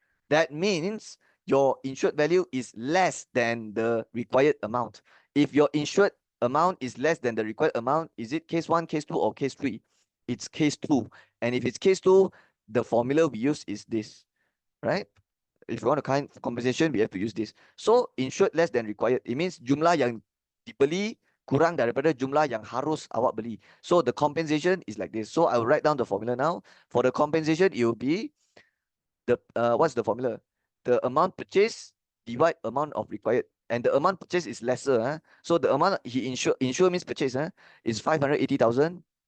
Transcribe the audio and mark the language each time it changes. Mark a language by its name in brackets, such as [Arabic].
[English] That means your insured value is less than the required amount. If your insured amount is less than the required amount, is it case 1, case 2, or case 3? It's case 2. And if it's case 2, the formula we use is this, right? If you want to find compensation, we have to use this. So insured less than required. It means [Malay] jumlah yang dibeli kurang daripada jumlah yang harus awak beli. [English] So the compensation is like this. So I will write down the formula now. For the compensation, it will be what's the formula? The amount purchased divide amount of required. And the amount purchased is lesser. So the amount he insure means purchase is 580,000.